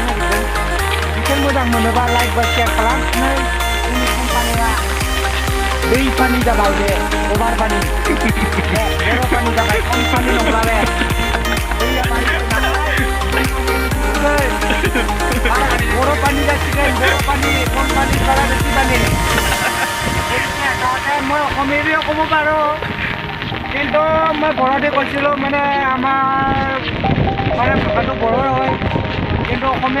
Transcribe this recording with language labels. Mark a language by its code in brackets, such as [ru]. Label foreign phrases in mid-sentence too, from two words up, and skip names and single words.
[brx] नागिरदों बिसोर मोजां मोनोबा लाइक बा शेयार खालामनानै जोंनि कम्पानिया दै पानि जाबाय बे अभार पानि बर' पानि जाबाय खम पानि नंला बे दैया बारिबाय नालाय बर' पानि जासिगोन बर' पानि खम पानि बारा बेसि पानि [as] মই অসমীয়াও ক'ব পাৰোঁ কিন্তু মই ঘৰতে কৈছিলোঁ মানে আমাৰ মানে ভাষাটো বড়োৱে হয় কিন্তু অসমীয়া